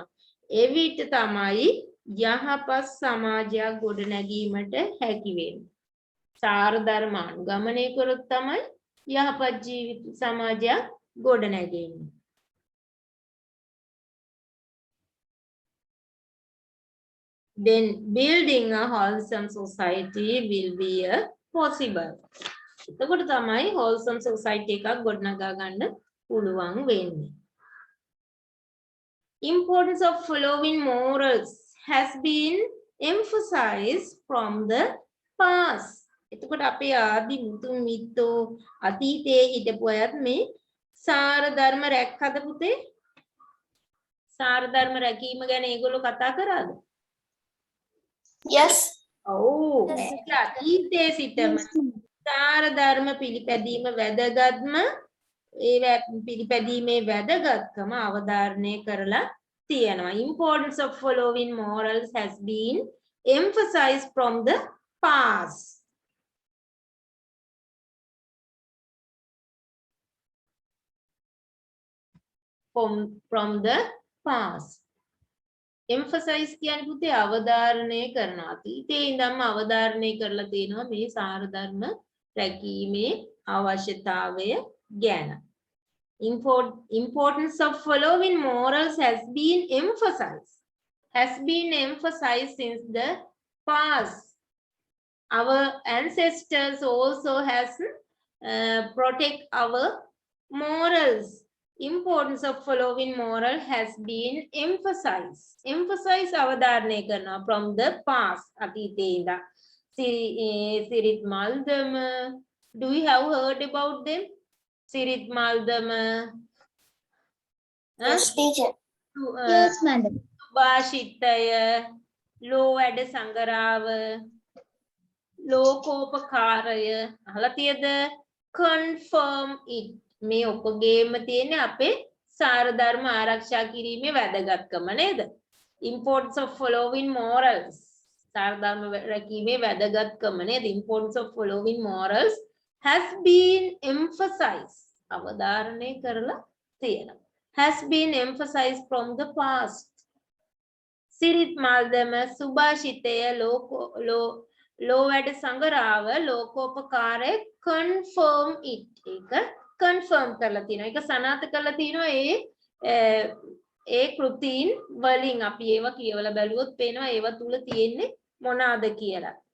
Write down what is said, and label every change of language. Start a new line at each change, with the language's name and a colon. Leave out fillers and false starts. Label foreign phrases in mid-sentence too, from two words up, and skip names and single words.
Sinhala: එවිට තමයි යහපත් සමාජයක් ගොඩනැගීමට හැකි වෙන්නේ. සාර ධර්ම අනුගමනය කරොත් තමයි යහපත් ජීවිත සමාජයක් ගොඩනැගෙන්නේ.
English: Then building a wholesome society will be possible.
Sinhala: එතකොට තමයි
English: wholesome society
Sinhala: එකක් ගොඩනගා ගන්න පුළුවන් වෙන්නේ.
English: Importance of following morals has been emphasized from the past.
Sinhala: එතකොට අපේ ආදි මුතුන් මිත්තෝ අතීතයේ හිටපු අයත් මේ සාර ධර්ම රැක්කද පුතේ? සාර ධර්ම රැකීම ගැන ඒගොල්ලෝ කතා කරාද?
English: Yes.
Sinhala: ඔව්. අතීතයේ සිටම සාර ධර්ම පිළිපැදීම වැදගත්ම ඒ පිළිපැදීමේ වැදගත්කම අවධාරණය කරලා තියෙනවා.
English: Importance of following morals has been emphasized from the past. From the past.
Sinhala: Emphasize කියන්නේ පුතේ අවධාරණය කරනවා. අතීතයේ ඉඳන්ම අවධාරණය කරලා තියෙනවා මේ සාර ධර්ම රැකීමේ අවශ්‍යතාවය ගැන.
English: Importance of following morals has been emphasized since the past. Our ancestors also has protect our morals. Importance of following moral has been emphasized
Sinhala: අවධාරණය කරනවා
English: from the past.
Sinhala: අතීතයේ ඉඳන් සිරිත් මල්දම,
English: do you have heard about them?
Sinhala: සිරිත් මල්දම
English: Yes, teacher. Yes, madam.
Sinhala: සුභාෂිතය, ලෝ වැඩ සංගරාව, ලෝකෝපකාරය අහලා තියද?
English: confirm it.
Sinhala: මේ ඔක්කොගේම තියෙන අපේ සාර ධර්ම ආරක්ෂා කිරීමේ වැදගත්කම නේද?
English: Importance of following morals.
Sinhala: සාර ධර්ම රැකීමේ වැදගත්කම නේද?
English: Importance of following morals has been emphasized.
Sinhala: අවධාරණය කරලා තියෙනවා.
English: Has been emphasized from the past.
Sinhala: සිරිත් මල්දම, සුභාෂිතය, law වැඩ සංගරාව ලෝකෝපකාරය
English: confirm it
Sinhala: එක confirm කරලා තියෙනවා. ඒක සනාථ කරලා තියෙනවා ඒ කෘතීන් වලින් අපි ඒවා කියවලා බැලුවොත් පේනවා ඒවා තුල තියෙන්නේ මොනවාද කියලා.